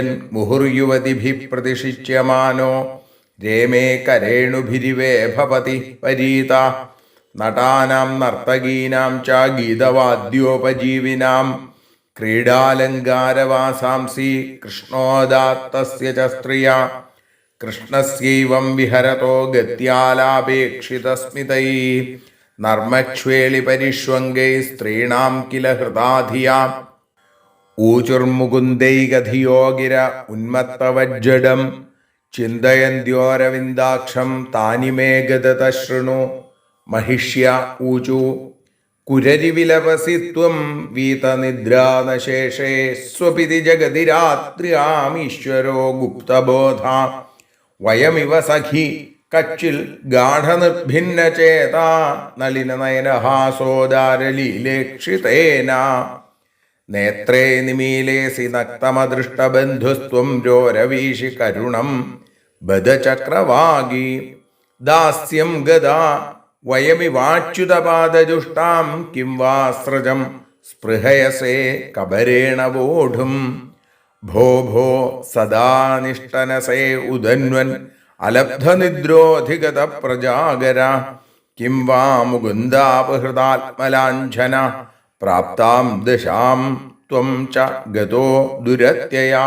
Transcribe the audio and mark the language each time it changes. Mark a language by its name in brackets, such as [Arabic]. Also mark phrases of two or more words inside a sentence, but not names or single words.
[Sanskrit] മുഹുർയുവതിഭിः പ്രതിഷിച്യമാനോ രേമേ കരേണുഭിരിവേ ഭവതി പരീത നടാനാം നർത്തകീനാം ച ഗീതവാദ്യോപജീവിനാം ക്രീഡാലങ്കാരവാസാംസി കൃഷ്ണോദാത്തസ്യ ച സ്ത്രിയ കൃഷ്ണസ്യൈവം വിഹരതോ ഗത്യാലാപേക്ഷിതസ്മിതൈ നർമ്മക്ഷ്വേളിപരിഷ്വംഗൈ സ്ത്രീണാം കില ഹൃദാധിയാ ഊചുർമുകുന്ദൈകധിയോ ഗിര ഉന്മത്തവജ്ജഡം ചിന്തയന്ത്യോരവിന്ദാക്ഷം താനി മേ ഗദത ശൃണു महिष्य ऊचु कुररिविलपसि त्वं वीतनिद्रानशेषे स्वपिति जगति रात्र्यामीश्वरो गुप्तबोधा वयमिव सखि कच्चिल् गाढनिर्भिन्नचेता नलिननयनहासोदारलीलेक्षितेन नेत्रे निमीलेसि नक्तमदृष्टबन्धुस्त्वं रोरवीषि करुणं बदचक्रवागी दास्यं गदा വയമിവാച്യുതപാദജുഷ്ടാം കിം വാ സൃജം സ്പൃഹയസേ കബരേണ വോഢും. ഭോ ഭോ സദാ നിഷ്ടനസേ ഉദന്വൻ അലബ്ധനിദ്രോധിഗത പ്രജാഗര. കിം വാ മുകുന്ദാപഹൃതാത്മലാഞ്ഛന പ്രാപ്താം ദശാം ത്വം ച ഗതോ ദുരത്യയാം.